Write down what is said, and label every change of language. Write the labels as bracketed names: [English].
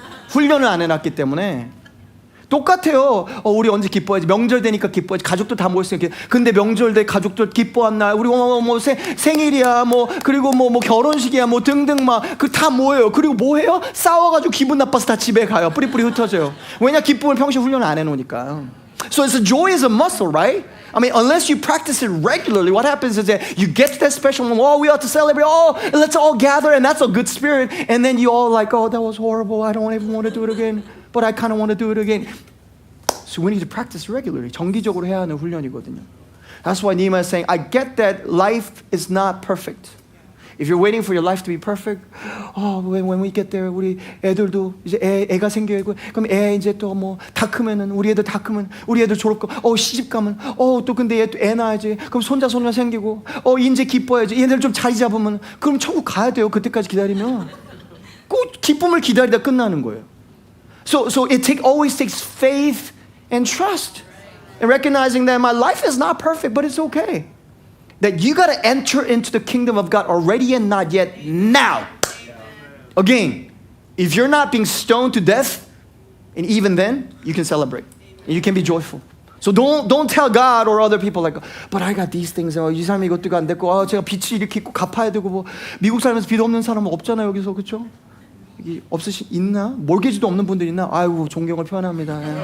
[Korean] 훈련을 안 해놨기 때문에. 똑같아요. 우리 언제 기뻐해야지. 명절 되니까 기뻐해야지. 가족들 다 모였으니까. 근데 명절 때 가족들 기뻐한 날 우리 생일이야 그리고 결혼식이야 등등 막 그 다 뭐예요. 그리고 뭐 해요? 싸워가지고 기분 나빠서 다 집에 가요. 뿌리뿌리 흩어져요. 왜냐? 기쁨을 평소에 훈련을 안 해놓으니까. [English] So it's a joy is a muscle, right? I mean, unless you practice it regularly, what happens is that you get to that special moment, we ought to celebrate, let's all gather, and that's a good spirit, and then you all like, that was horrible, I don't even want to do it again, but I kind of want to do it again. So we need to practice regularly. [Korean] 정기적으로 해야 하는 훈련이거든요. [English] That's why Nehemiah is saying, I get that life is not perfect. If you're waiting for your life to be perfect, when we get there, [Korean] 우리 애들도 이제 애가 생기고, 그럼 애 이제 또 다 크면은 우리 애들 다 크면 우리 애들 졸업 가, 시집 가면, 또 근데 얘 또 애 낳아야지. 그럼 손자 생기고, 이제 기뻐야지. 얘들 좀 자리 잡으면, 그럼 천국 가야 돼요. 그때까지 기다리면, 꼭 기쁨을 기다리다 끝나는 거예요. [English] So it always takes faith and trust, and recognizing that my life is not perfect, but it's okay. That you got to enter into the kingdom of God already and not yet now. Again, if you're not being stoned to death, and even then, you can celebrate. And you can be joyful. So don't tell God or other people like, but I got these things. [Korean] 이 사람이 이것도 안 됐고, 제가 빚이 이렇게 있고 갚아야 되고 미국 살면서 빚 없는 사람은 없잖아요 여기서 그렇죠? 여기 있나? 몰개지도 없는 분들 있나? 아이고 존경을 표현합니다.